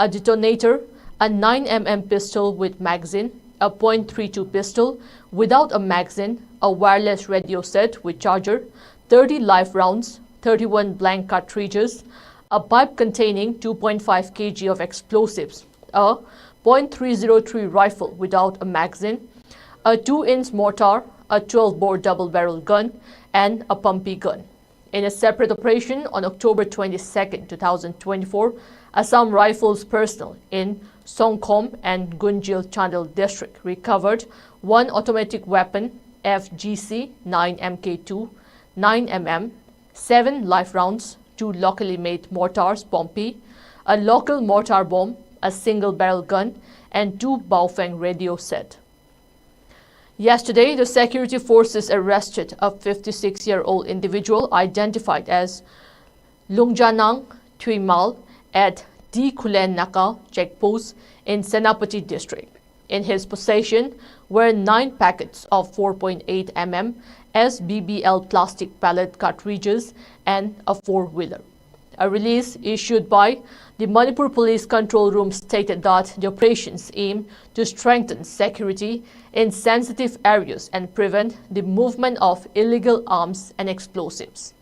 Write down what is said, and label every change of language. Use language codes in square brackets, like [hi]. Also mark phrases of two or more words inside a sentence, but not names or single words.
[en] detonator, a 9mm pistol with magazine, a .32 pistol without a magazine, a wireless radio set with charger, 30 live rounds, 31 blank cartridges, a pipe containing 2.5 kg of explosives, a .303 rifle without a magazine, a 2-inch mortar, a 12-bore double-barrel gun, and a pumpy gun. In a separate operation on October 22, 2024, Assam Rifles personnel in Songkhom and Gunjil Chandil district recovered 1 automatic weapon FGC 9MK2, 9mm, 7 live rounds, 2 locally made mortars Pompey, a local mortar bomb, a single barrel gun, and 2 Baofeng radio set. Yesterday, the security forces arrested a 56-year-old individual identified as Lungjanang Thuimal at D. Kulen Naka checkpost in Senapati district. In his possession were 9 packets of 4.8 mm SBBL plastic pellet cartridges and a 4-wheeler. A release issued by the Manipur Police Control Room stated that the operations aim to strengthen security in sensitive areas and prevent the movement of illegal arms and explosives.